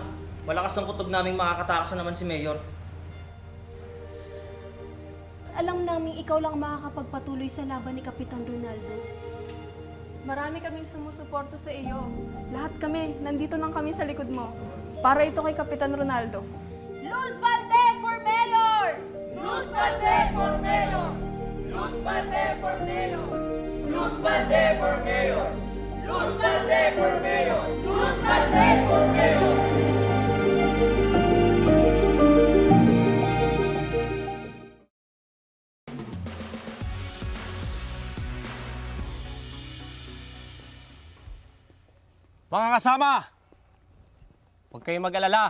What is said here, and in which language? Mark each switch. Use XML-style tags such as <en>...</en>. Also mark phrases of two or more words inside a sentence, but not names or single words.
<tl>Malakas ang kutob naming makakatakas na naman si Mayor. Alam namin ikaw lang makakapagpatuloy sa laban ni Kapitan Ronaldo. Marami kaming sumusuporta sa iyo. Lahat kami, nandito lang kami sa likod mo. Para ito kay Kapitan Ronaldo.</tl> <en>Luz Valdez for mayor! Luz Valdez for mayor! Luz Valdez for mayor! Luz Valdez for mayor! Luz Valdez for mayor! Luz Valdez for mayor!</en> <tl>Mga kasama, huwag kayong mag-alala.</tl>